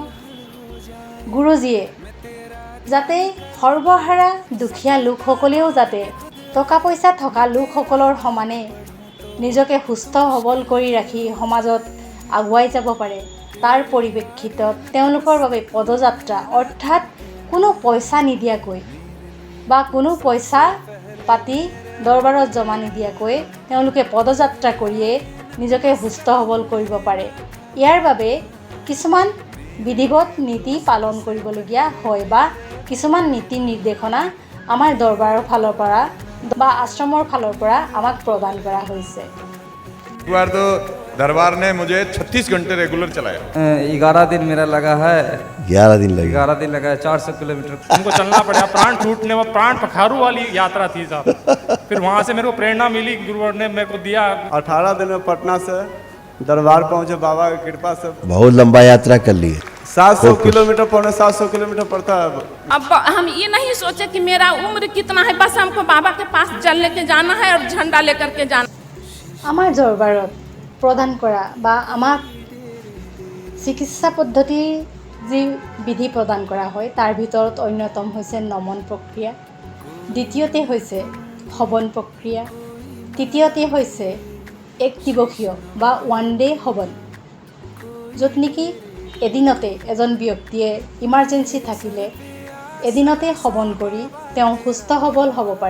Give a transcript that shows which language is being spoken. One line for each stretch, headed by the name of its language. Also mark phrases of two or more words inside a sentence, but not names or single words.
Assamese: গুৰুজীয়ে যাতে সৰ্বহাৰা দুখীয়া লোকসকলেও যাতে টকা পইচা থকা লোকসকলৰ সমানে নিজকে সুস্থ সবল কৰি ৰাখি সমাজত আগুৱাই যাব পাৰে, তাৰ পৰিপ্ৰেক্ষিতত তেওঁলোকৰ বাবে পদযাত্ৰা অৰ্থাৎ কোনো পইচা নিদিয়াকৈ বা কোনো পইচা পাতি দৰবাৰত জমা নিদিয়াকৈ তেওঁলোকে পদযাত্ৰা কৰিয়ে নিজকে সুস্থ সবল কৰিব পাৰে। ইয়াৰ বাবে কিছুমান বিধিগত নীতি পালন কৰিবলগীয়া হয় বা কিছুমান নীতি নিৰ্দেশনা আমাৰ দৰবাৰৰ ফালৰ পৰা বা আশ্ৰমৰ ফালৰ পৰা আমাক প্ৰদান কৰা হৈছে।
Hindi: बार तो दरबार ने मुझे 36 घंटे रेगुलर चलाया। 11 दिन मेरा लगा है। 11 दिन लगे। 11 दिन लगा है, 400 किलोमीटर हमको चलना पड़ा, प्राण टूटने में प्राण पखारू वाली यात्रा थी साहब। फिर वहाँ से मेरे को प्रेरणा मिली, गुरुवर ने मेरे को दिया। 18 दिन में पटना से दरबार पहुँचे बाबा की कृपा से। बहुत लंबा यात्रा कर ली है। 700 किलोमीटर पौने 700 किलोमीटर पड़ता है। अब हम ये नहीं सोचे कि मेरा उम्र कितना है, बस हमको बाबा के पास जल लेके जाना है और झंडा लेकर के जाना।
Assamese: আমাৰ দৰবাৰত প্ৰদান কৰা বা আমাক চিকিৎসা পদ্ধতিৰ যি বিধি প্ৰদান কৰা হয় তাৰ ভিতৰত অন্যতম হৈছে নমন প্ৰক্ৰিয়া, দ্বিতীয়তে হৈছে হৱন প্ৰক্ৰিয়া, তৃতীয়তে হৈছে এক দিৱসীয় বা
English: one day
Assamese: হৱন, য'ত নেকি এদিনতে এজন ব্যক্তিয়ে ইমাৰ্জেঞ্চি থাকিলে এদিনতে হৱন কৰি তেওঁ সুস্থ সবল হ'ব পাৰে।